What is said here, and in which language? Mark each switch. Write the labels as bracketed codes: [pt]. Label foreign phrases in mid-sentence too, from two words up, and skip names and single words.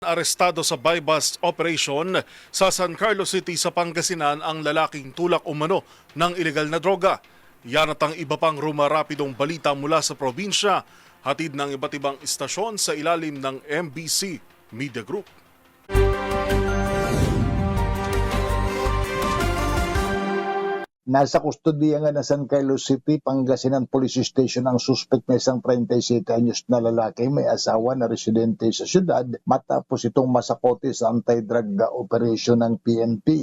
[tl] Arestado sa [en] buy-bust operation [tl] sa San Carlos City sa Pangasinan ang lalaking tulak umano ng ilegal na droga. Yan at ang iba pang rumarapidong balita mula sa probinsya, hatid ng iba't ibang istasyon sa ilalim ng MBC Media Group. Nasa kustodiya nga na San Carlos City, Pangasinan Police Station ang suspect na isang 37 anyos na lalaki may asawa na residente sa syudad matapos itong masakote sa [en] anti-drug operation [tl] ng PNP.